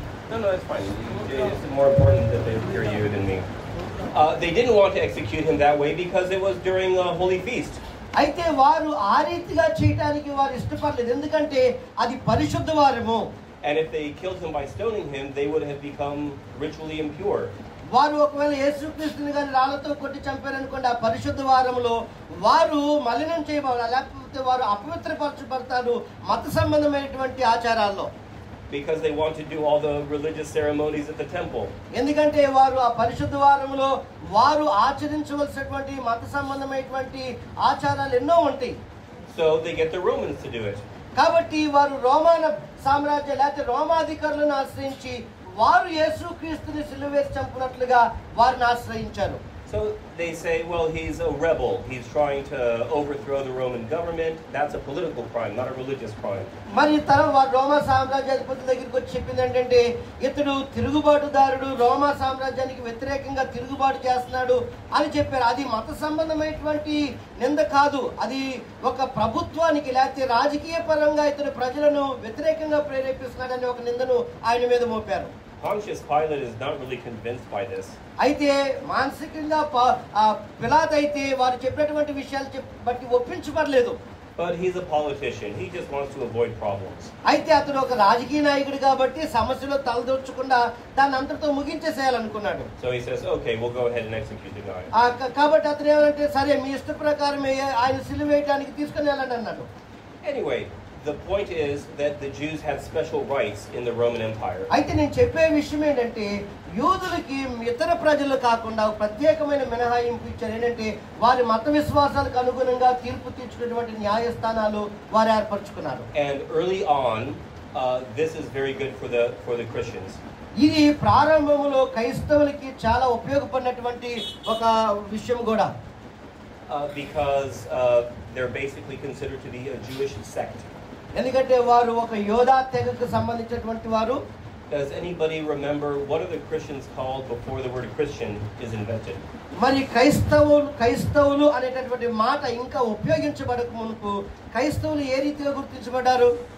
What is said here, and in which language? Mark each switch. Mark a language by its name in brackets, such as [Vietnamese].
[English] No, it's fine. It's more important that they hear you than me. They didn't want to execute him that way because it was during a holy feast. [Telugu] అయితే వారు ఆ రీతిగా చేయడానికి వారు ఇష్టపడలేదు, ఎందుకంటే అది పరిశుద్ధ వారము. [English] And if they killed him by stoning him, they would have become ritually impure. [Telugu] వారు ఒకవేళ యేసుక్రీస్తుని గాని రాళ్లతో కొట్టి చంపారనుకోండి, ఆ పరిశుద్ధ వారంలో వారు మలినం చేయబడాలి, లేకపోతే వారు అపవిత్రపరచబడతారు మత సంబంధమైనటువంటి ఆచారాల్లో. [English] Because they want to do all the religious ceremonies at the temple. [Telugu] ఎందుకంటే వారు ఆ పరిశుద్ధ వారంలో వారు ఆచరించవలసినటువంటి మత సంబంధమైనటువంటి ఆచారాలు ఎన్నో ఉంటాయి. [English] So they get the Romans to do it. [Telugu] కాబట్టి వారు రోమన్ సామ్రాజ్యం లేకపోతే రోమాధికారులను ఆశ్రయించి వారు యేసుక్రీస్తుని సిలువేసి చంపినట్లుగా వారిని ఆశ్రయించారు. [English] So they say, well, he's a rebel. He's trying to overthrow the Roman government. That's a political crime, not a religious crime. [Telugu] మరి వారు రోమా సామ్రాజ్యాధిపతి దగ్గరికి వచ్చి చెప్పింది ఏంటంటే ఇతడు తిరుగుబాటుదారుడు, రోమా సామ్రాజ్యానికి వ్యతిరేకంగా తిరుగుబాటు చేస్తున్నాడు అని చెప్పారు. అది మత సంబంధమైనటువంటి నింద కాదు, అది ఒక ప్రభుత్వానికి లేకపోతే రాజకీయ పరంగా ఇతడు ప్రజలను వ్యతిరేకంగా ప్రేరేపిస్తున్నాడని ఒక నిందను ఆయన మీద మోపారు. [English] Pontius Pilate is not really convinced by this. [Telugu] అయితే మానసికంగా పిలాతు అయితే వారు చెప్పినటువంటి విషయాలు బట్టి ఒప్పించబడలేదు. [English] But he's a politician. He just wants to avoid problems. [Telugu] అయితే అతను ఒక రాజకీయ నాయకుడు కాబట్టి సమస్యలో తలదూర్చకుండా దాన్ని అంతటితో ముగించేసేయాలనుకున్నాడు. [English] So he says, okay, we'll go ahead and execute the guy. [Telugu] కాబట్టి అతను ఏమంటే సరే మీ ఇష్ట ప్రకారమే ఆయన సిలువ వేయడానికి తీసుకుని వెళ్ళండి అన్నాడు. [English] Anyway, the point is that the Jews had special rights in the Roman Empire. [Telugu] అయితే నేను చెప్పే విషయం ఏంటంటే యూదులకి ఇతర ప్రజలు కాకుండా ప్రత్యేకమైన మినహాయింపు ఇచ్చారు. ఏంటంటే వారి మత విశ్వాసాలకు అనుగుణంగా తీర్పు తీర్చుకునేటువంటి న్యాయస్థానాలు వారు ఏర్పరచుకున్నారు. [English] And early on, this is very good for the Christians. [Telugu] ఇది ప్రారంభంలో క్రైస్తవులకి చాలా ఉపయోగపడినటువంటి ఒక విషయం కూడా. [English] Because they're basically considered to be a Jewish sect. [Telugu] ఎందుకంటే వారు ఒక యోధా తెగకు సంబంధించినటువంటి వారు. [English] Does anybody remember what are the Christians called before the word Christian is invented? [Telugu] మరి క్రైస్తవులు అనేటటువంటి మాట ఇంకా ఉపయోగించబడక మునుపు క్రైస్తవులు ఏ రీతిగా గుర్తించబడ్డారు?